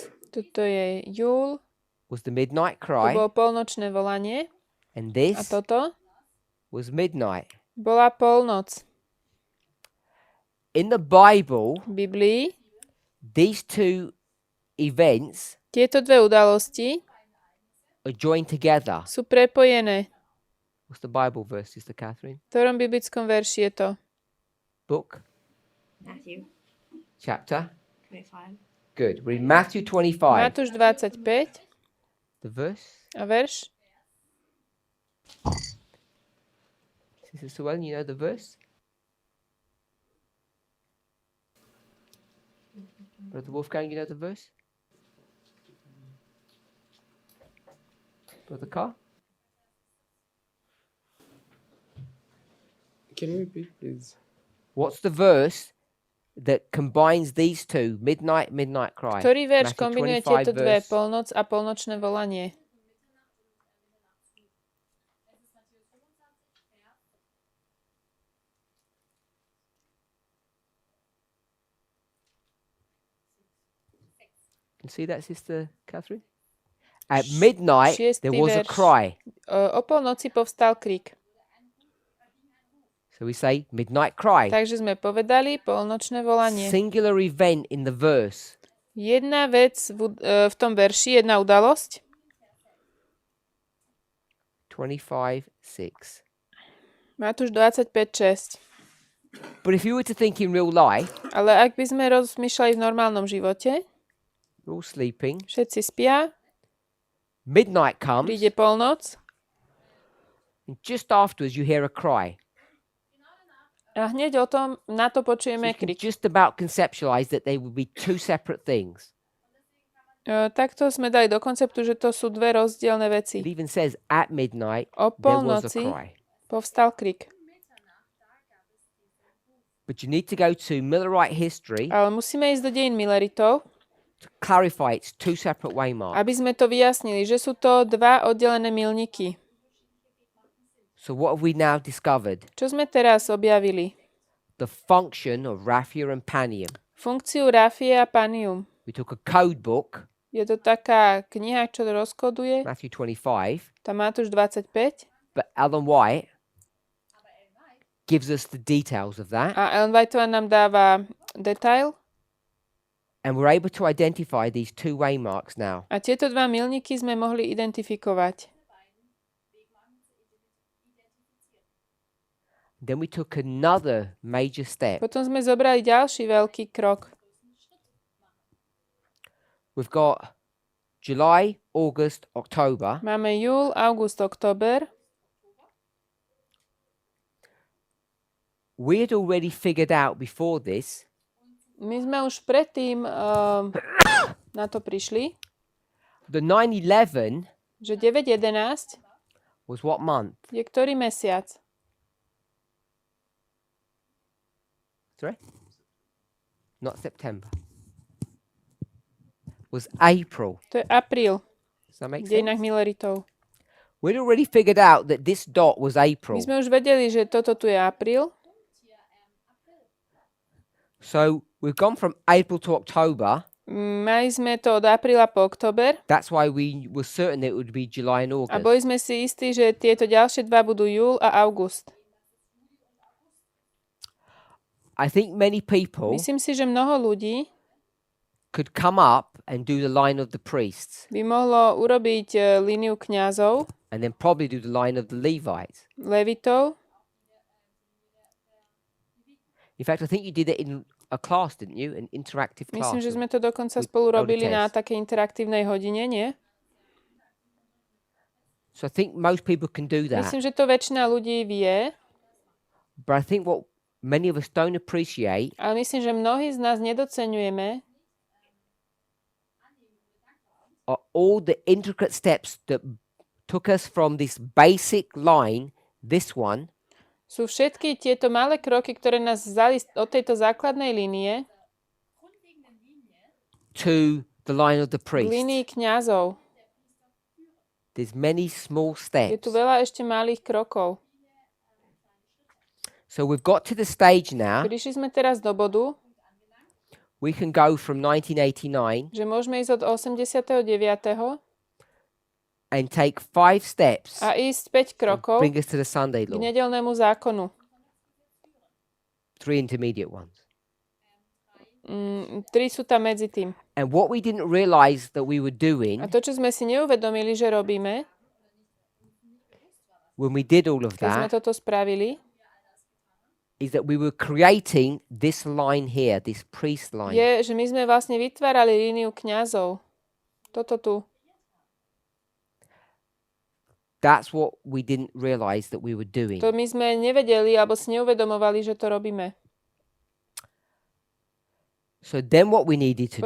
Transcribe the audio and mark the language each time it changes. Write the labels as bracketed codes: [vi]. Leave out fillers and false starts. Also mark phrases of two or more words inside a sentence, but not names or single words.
[sk] Toto je júl. [en] was the midnight [sk] To [en] cry. [sk] bolo polnočné volanie. [en] And [sk] A [en] this [sk] toto [en] was midnight. [sk] bola polnoc. [en] In the Bible, [sk] V Biblii [en] these two events [sk] tieto dve udalosti [en] are joined together. [sk] sú prepojené. [en] What's the Bible verse, Sister Catherine? [sk] V ktorom biblickom verši je to? [en] Book? Matthew Chapter? 25. Good. We're in Matthew 25. [sk] Matúš 25 [en] The verse? [sk] a verš. [en] Sister Suellen, you know the verse? Brother Wolfgang, you know the verse? Brother Carr? Can you repeat, please? What's the verse that combines these two? Midnight, midnight cry. [sk] Ktorý verš [en] Matthew [sk] kombinuje [en] 25 [sk] tieto dve, [en] verse. [sk] polnoc a polnočné volanie? [en] Can you see that, Sister Catherine? At midnight, there [sk] Šiestý [en] was a [sk] verš. [en] cry. [sk] O polnoci povstal krik. [en] So we say midnight cry. [sk] Takže sme povedali polnočné volanie. [en] Singular event in the verse. [sk] Jedna vec v tom verši, jedna udalosť. [en] 25:6. [sk] Matúš 25:6. [en] But if you were to think in real life, [sk] Ale ak by sme rozmýšľali v normálnom živote, [en] we're all sleeping. [sk] všetci spia, [en] Midnight comes, [sk] príde polnoc [en] and just afterwards you hear a cry. [sk] a hneď o tom na to [en] So [sk] počujeme [en] you can [sk] krik. [en] just about conceptualize that they would be two separate things. [sk] Takto sme dali do konceptu, že to sú dve rozdielne veci. [en] It even says at midnight [sk] O [en] there was a [sk] polnoci [en] cry. [sk] povstal krik. [en] But you need to go to Millerite history [sk] Ale musíme ísť do dejín Milleritov, [en] to clarify it's two separate waymarks. [sk] aby sme to vyjasnili, že sú to dva oddelené milníky. [en] So what have we now discovered? [sk] Čo sme teraz objavili? [en] The function of raphia and panium. [sk] Funkciu rafie a panium. [en] We took a code book, [sk] Je to taká kniha, čo rozkoduje. [en] Matthew 25, [sk] Tá Matúš 25. [en] but Ellen White gives us the details of that, [sk] A Ellen Whiteová nám dáva detail. [en] and we're able to identify these two waymarks now. [sk] A tieto dva milníky sme mohli identifikovať. [en] Then we took another major step. [sk] Potom sme zobrali ďalší veľký krok. [en] we've got July, August, October. [sk] Máme júl, august, október. [en] We had already figured out before this [sk] My sme už predtým na to prišli, [en] the 9/11 [sk] že 9.11 [en] was what month? [sk] je ktorý mesiac? [en] Sorry? Not September. Was April. [sk] To je apríl [en] Does that make [sk] v dejinách [en] sense? [sk] mileritov. [en] We'd already figured out that this dot was [sk] My [en] April. [sk] sme už vedeli, že toto tu je apríl. [en] So we've gone from April to October. [sk] Mali sme to od apríla po október [en] That's why we were certain it would be July and [sk] a [en] August. [sk] boli sme si istí, že tieto ďalšie dva budú júl a august. [en] I think many people [sk] Myslím si, že mnoho ľudí [en] could come up and do the line of the priests [sk] by mohlo urobiť líniu kňazov, [en] and then probably do the line of the Levites. [sk] levitov. [en] In fact, I think you did it in a class, didn't you? An interactive class. [sk] Myslím, že sme to dokonca [en] with [sk] spolu [en] older [sk] robili na [en] Tess. [sk] takej interaktívnej hodine, nie? [en] So I think most people can do that. [sk] Myslím, že to väčšina ľudí vie, [en] But I think what many of us don't appreciate [sk] ale myslím, že mnohí z nás nedoceňujeme [en] are all the intricate steps that took us from this basic line, this one, [sk] sú všetky tieto malé kroky, ktoré nás vzali od tejto základnej línie [en] to the line of the [sk] k [en] priest. [sk] línii kňazov. [en] There's many small [sk] Je [en] steps. [sk] tu veľa ešte malých krokov. [en] So we've got to the stage now. [sk] Prišli sme teraz do bodu, [en] We can go from 1989 [sk] že môžeme ísť od 89. [en] and take 5 steps [sk] a ísť 5 krokov [en] bring us to the Sunday [sk] k [en] law. [sk] nedeľnému zákonu. [en] 3 intermediate ones. [sk] 3 sú tam medzi tým. [en] And what we didn't realize that we were doing [sk] A to, čo sme si neuvedomili, že robíme, [en] when we did all of [sk] keď sme [en] that [sk] toto spravili, [en] is that we were creating this line here, this priest line. [sk] je, že my sme vlastne vytvárali líniu kňazov. Toto tu. [en] That's what we didn't realize that we were doing. [sk] To my sme nevedeli, alebo si neuvedomovali, že to robíme. [en] So then what we needed to